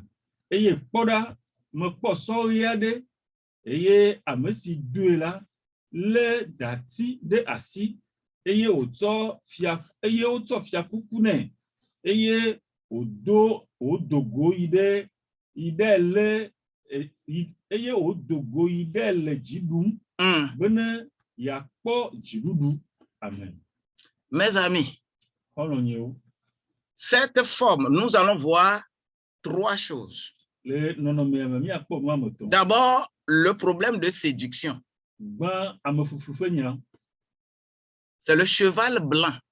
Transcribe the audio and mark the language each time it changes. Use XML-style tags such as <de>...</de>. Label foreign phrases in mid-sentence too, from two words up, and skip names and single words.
<ee>Eye kpɔ ɖa mekpɔ sɔɣi aɖe eye ame si doe la lé dati ɖe asi eye wotsɔ fiakuku nɛ eye wodogo yi ɖe le eye wodogo yi ɖe le dzi ɖum bene yakpɔ dziɖuɖu. Amen.</ee> <fr>Mes amis, cette forme, nous allons voir trois choses. D'abord, le problème de séduction. C'est le cheval blanc.</fr>